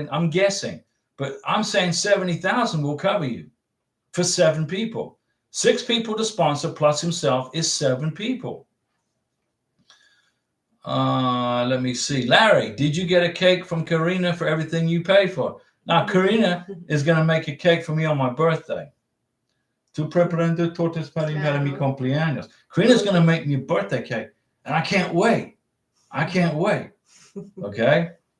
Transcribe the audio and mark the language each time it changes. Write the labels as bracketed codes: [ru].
[en] And I'm guessing, but I'm saying 70,000 will cover you for 7 people. 6 people to sponsor plus himself is 7 people. Let me see. Larry, did you get a cake from Karina for everything you paid for? Now, Karina is going to make a cake for me on my birthday. [es] Tu preparando tortas para mi cumpleaños. [en] Karina's going to make me a birthday cake, and I can't wait. I can't wait. Okay.